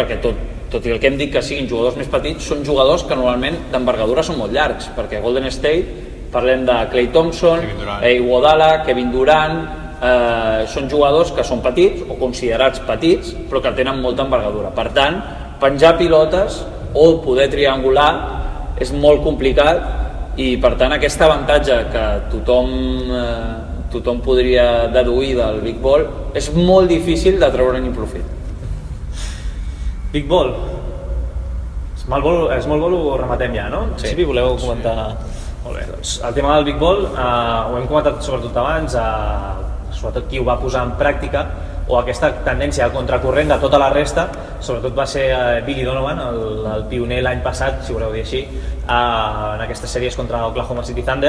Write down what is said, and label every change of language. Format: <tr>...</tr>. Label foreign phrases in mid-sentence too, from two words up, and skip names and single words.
<ca>Perquè tot i el que hem dit que siguin jugadors més petits, són jugadors que normalment d'envergadura són molt llargs, perquè Golden State, parlem de Klay Thompson, Iguodala, Kevin Durant, són jugadors que són petits o considerats petits però que tenen molta envergadura. Per tant, penjar pilotes o poder triangular és molt complicat i per tant aquest avantatge que tothom podria deduir del</ca> <en>Big Ball</en> <ca>és molt difícil de treure-n'hi profit.</ca> <en>Big Ball. Small Ball</en> <ca>ho rematem ja, no? Sí. Si voleu comentar... Molt bé, doncs el tema del</ca> <en>Big Ball</en> <ca>ho hem comentat sobretot abans, sobretot qui ho va posar en pràctica o aquesta tendència a contracorrent de tota la resta, sobretot va ser Billy Donovan, el pioner l'any passat, si voleu dir així, en aquestes sèries contra Oklahoma City Thunder.</ca>